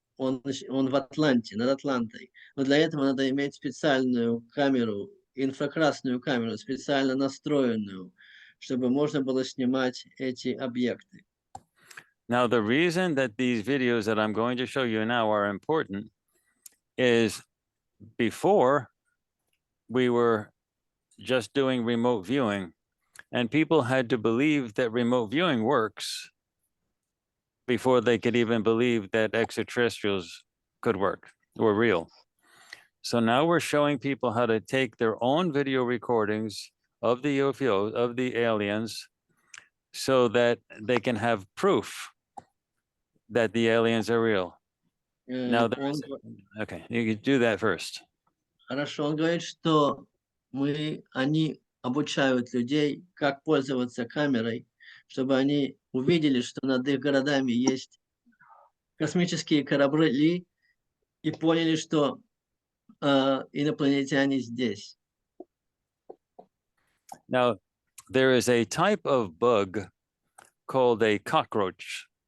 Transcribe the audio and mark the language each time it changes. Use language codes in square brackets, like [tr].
[ru] Он в Атланте, над Атлантой. Но для этого надо иметь специальную камеру, инфракрасную камеру, специально настроенную, чтобы можно было снимать эти объекты. [en] Now, the reason that these videos that I'm going to show you now are important is before we were just doing remote viewing, and people had to believe that remote viewing works before they could even believe that extraterrestrials could work or real. So now we're showing people how to take their own video recordings of the UFO, of the aliens, so that they can have proof that the aliens are real. Now, okay, you can do that first. [ru] Хорошо, он говорит, что они обучают людей, как пользоваться камерой, чтобы они увидели, что над их городами есть космические корабли и поняли, что инопланетяне здесь. [en] Now, there is a type of bug called a cockroach.